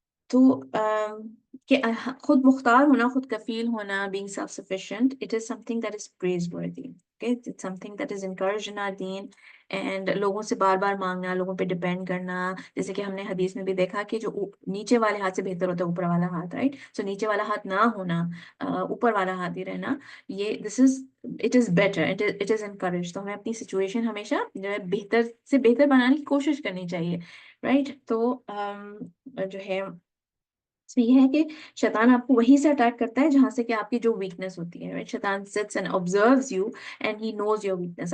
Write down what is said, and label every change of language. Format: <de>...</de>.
<ur>تو کہ خود مختار ہونا، خود کفیل ہونا،</ur> <en>being self-sufficient, it is something that is praiseworthy. Okay, it's something that is encouraged in our deen.</en> <ur>And لوگوں سے بار بار مانگنا، لوگوں پہ ڈپینڈ کرنا، جیسے کہ ہم نے حدیث میں بھی دیکھا کہ جو نیچے والے ہاتھ سے بہتر ہوتا ہے اوپر والا ہاتھ، رائٹ؟ سو نیچے والا ہاتھ نہ ہونا، اوپر والا ہاتھ ہی رہنا، یہ</ur> <en>This is it is better, it is encourage.</en> <ur>تو ہمیں اپنی سچویشن ہمیشہ جو ہے بہتر سے بہتر بنانے کی کوشش کرنی چاہیے، رائٹ؟ تو جو ہے اس میں یہ ہے کہ شیطان آپ کو وہیں سے اٹیک کرتا ہے جہاں سے کہ آپ کی جو ویکنس ہوتی ہے، right؟ شیطان</ur> <en>sits and observes you and he knows your weakness.</en>